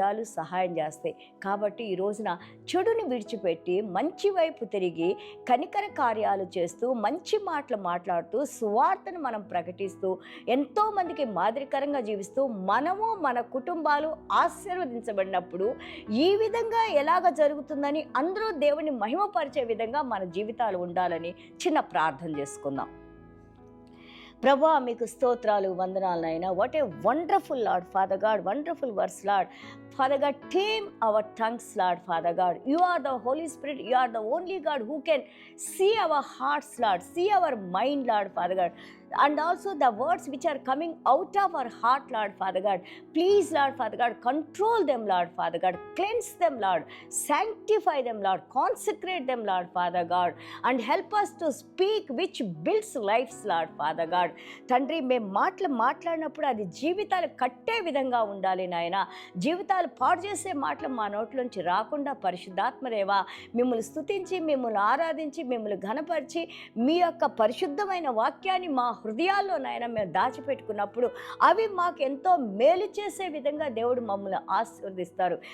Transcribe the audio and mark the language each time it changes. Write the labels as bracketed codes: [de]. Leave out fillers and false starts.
[te] పెదాలు సహాయం చేస్తాయి. కాబట్టి ఈ రోజున చెడుని విడిచిపెట్టి మంచి వైపు తిరిగి కనికర కార్యాలు చేస్తూ మంచి మాటలు మాట్లాడుతూ సువార్తను మనం ప్రకటిస్తూ ఎంతోమందికి మాదిరికరంగా జీవిస్తూ మనము మన కుటుంబాలు ఆశీర్వదించబడినప్పుడు ఈ విధంగా ఎలాగ జరుగుతుందని అందరూ దేవుని మహిమపరిచే విధంగా మన జీవితాలు ఉండాలని చిన్న ప్రార్థన చేసుకుందాం. ప్రభా, మీకు స్తోత్రాలు, వందనాలు నాయనా. [en] What a wonderful lord father god, wonderful verse lord. Father God, tame our tongues, Lord, Father God. You are the Holy Spirit. You are the only God who can see our hearts, Lord. See our mind, Lord, Father God. And also the words which are coming out of our heart, Lord, Father God. Please, Lord, Father God, control them, Lord, Father God. Cleanse them, Lord. Sanctify them, Lord. Consecrate them, Lord, Father God. And help us to speak which builds lives, Lord, Father God. [te] తండ్రి, మేము మాట్లాడినప్పుడు అది జీవితాలు కట్టే విధంగా ఉండాలి నాయన. జీవితాలు పాడు చేసే మాటలు మా నోట్లోంచి రాకుండా పరిశుద్ధాత్మదేవా మిమ్మల్ని స్తుతించి, మిమ్మల్ని ఆరాధించి, మిమ్మల్ని ఘనపరిచి మీ యొక్క పరిశుద్ధమైన వాక్యాన్ని మా హృదయాల్లో నాయన మేము దాచిపెట్టుకున్నప్పుడు అవి మాకు ఎంతో మేలు చేసే విధంగా దేవుడు మమ్మల్ని ఆశీర్వదిస్తారు.